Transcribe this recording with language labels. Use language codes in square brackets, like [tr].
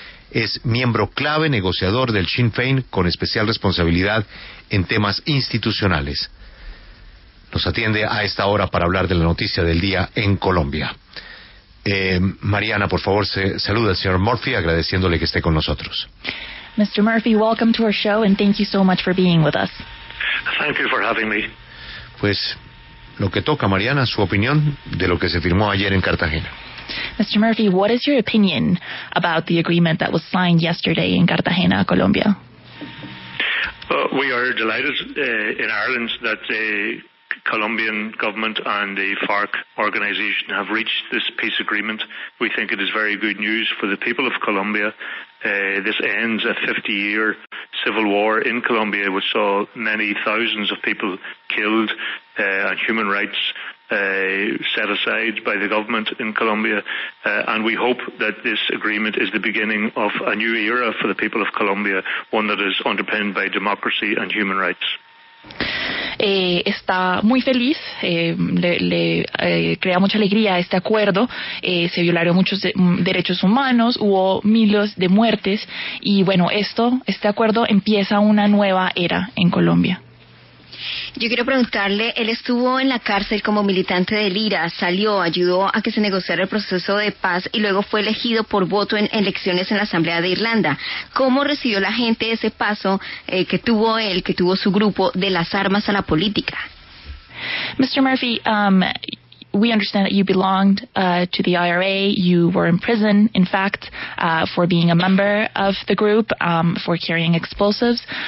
[es] Es miembro clave negociador del Sinn Féin con especial responsabilidad en temas institucionales. Nos atiende a esta hora para hablar de la noticia del día en Colombia. Mariana, por favor, saluda al señor Murphy agradeciéndole que esté con nosotros. [en] Mr. Murphy, welcome to our show and thank you so much for being with us. Thank you for having me. [es] Pues lo que toca, Mariana, su opinión de lo que se firmó ayer en Cartagena. [en] Mr. Murphy, what is your opinion about the agreement that was signed yesterday in Cartagena, Colombia? We are delighted in Ireland that the Colombian government and the FARC organization have reached this peace agreement. We think it is very good news for the people of Colombia. This ends a 50-year civil war in Colombia, which saw many thousands of people killed and human rights set aside by the government in Colombia. And we hope that this agreement is the beginning of a new era for the people of Colombia, one that is underpinned by democracy and human rights. [es] Está muy feliz, le crea mucha alegría este acuerdo. Se violaron muchos derechos humanos, hubo miles de muertes y bueno, este acuerdo empieza una nueva era en Colombia. Yo quiero preguntarle, él estuvo en la cárcel como militante del IRA, salió, ayudó a que se negociara el proceso de paz y luego fue elegido por voto en elecciones en la Asamblea de Irlanda. ¿Cómo recibió la gente ese paso que tuvo él, que tuvo su grupo, de las armas a la política? [en] Mr. Murphy, we understand that you belonged to the IRA. You were in prison, in fact, for being a member of the group, for carrying explosives.